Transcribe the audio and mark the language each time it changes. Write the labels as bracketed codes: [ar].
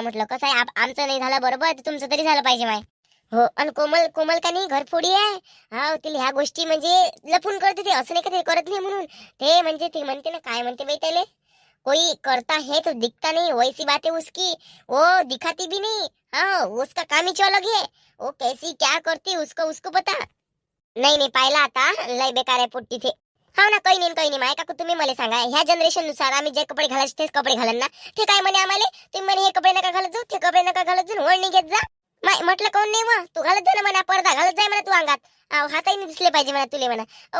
[mr] म्हटलं कसं आहे, आमचं नाही झालं बरोबर, तुमचं तरी झालं पाहिजे माय. हो, आणि कोमल कोमल का नाही घरफोडी आहे. हा, तिला ह्या गोष्टी म्हणजे लपून करते, ते असं नाही का ते करत नाही म्हणून. ते म्हणजे ते म्हणते ना, काय म्हणते बाई त्याले, [hi] कोई करता है तो दिखता नहीं, वैसी बात है उसकी, वो दिखाती भी नहीं. हाँ, उसका काम ही अलग है, वो कैसी क्या करती उसको उसको पता. [mr] नाही नाही, पाहिला आता, लय बेकार आहे पोट्टी ते. हा ना, काही नाही काही नाही माय काकू, तुम्ही मला सांगा, ह्या जनरेशन नुसार आम्ही जे कपडे घालायचे तेच कपडे घालन ना. ते काय म्हणे आम्हाला, तुम्ही म्हणे हे कपडे नका घालत जाऊ, ते कपडे नका घालत जाऊ, वळणी घेत जा. माय म्हटलं कोण नाही, मग तू घालत जा ना म्हणा, पडदा घालत जाय म्हणा तू अंगात. हाताही नाही दिसले पाहिजे म्हणा तुले म्हणा.